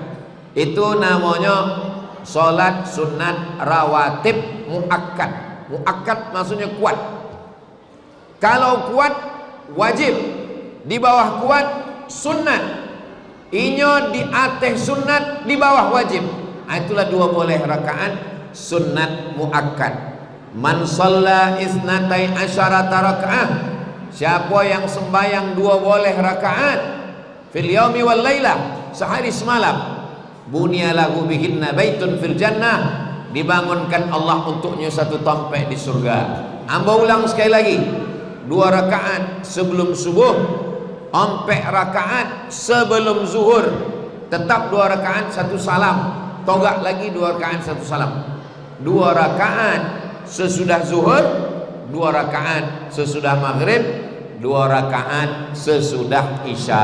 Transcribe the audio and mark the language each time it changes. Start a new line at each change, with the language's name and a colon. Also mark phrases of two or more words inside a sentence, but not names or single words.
Indonesian: Itu namanya sholat sunat rawatib muakkad. Muakkad maksudnya kuat. Kalau kuat wajib, di bawah kuat sunnat, inyo di atas sunnat, di bawah wajib. Itulah 2 boleh rakaat sunnat muakkad.
Arabic: من صلى اثنتي عشرة ركعة,
Indonesian: siapa yang sembahyang 2 boleh rakaat
Arabic: في اليوم والليلة,
Indonesian: sehari semalam,
Arabic: بني له بهن بيت في الجنة,
Indonesian: dibangunkan Allah untuknya 1 tempat di surga. Amba ulang sekali lagi, 2 rakaat sebelum subuh, 4 rakaat sebelum zuhur, tetap 2 rakaat 1 salam, togak lagi 2 rakaat 1 salam, 2 rakaat sesudah zuhur, 2 rakaat sesudah maghrib, 2 rakaat sesudah isya.